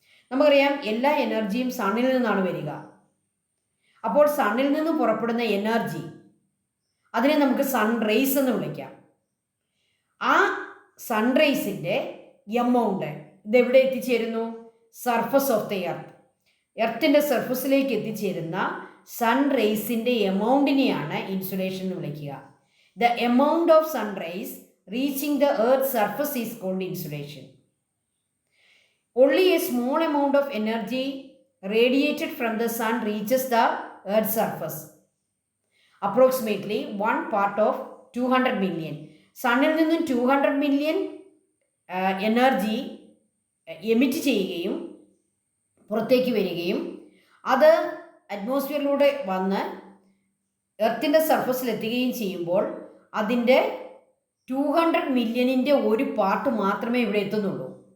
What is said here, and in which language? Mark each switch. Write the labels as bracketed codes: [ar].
[ml] നമുക്കറിയാം എല്ലാ എനർജിയും സണ്ണിൽ നിന്നാണ് വരിക. അപ്പോൾ സണ്ണിൽ നിന്ന് പുറപ്പെടുന്ന എനർജി, അതിനെ നമുക്ക് സൺറൈസ് എന്ന് വിളിക്കാം. ആ സൺറൈസിൻ്റെ എമൗണ്ട് ഇതെവിടെ എത്തിച്ചേരുന്നു? [en] Surface of the earth. [ml] എർത്തിൻ്റെ സർഫസിലേക്ക് എത്തിച്ചേരുന്ന സൺറൈസിൻ്റെ എമൗണ്ടിനെയാണ് ഇൻസുലേഷൻ എന്ന് വിളിക്കുക. [en] The amount of sunrise reaching the earth's surface is called insulation. Only a small amount of energy radiated from the sun reaches the earth's surface. Approximately 1 part of 200 million. [ml] സണ്ണിൽ നിന്നും 200 million energy emit ചെയ്യുകയും പുറത്തേക്ക് വരികയും അത് അറ്റ്മോസ്ഫിയറിലൂടെ വന്ന് എർത്തിൻ്റെ സർഫസിലെത്തുകയും ചെയ്യുമ്പോൾ അതിൻ്റെ 200 മില്യണിൻ്റെ ഒരു part മാത്രമേ ഇവിടെ എത്തുന്നുള്ളൂ.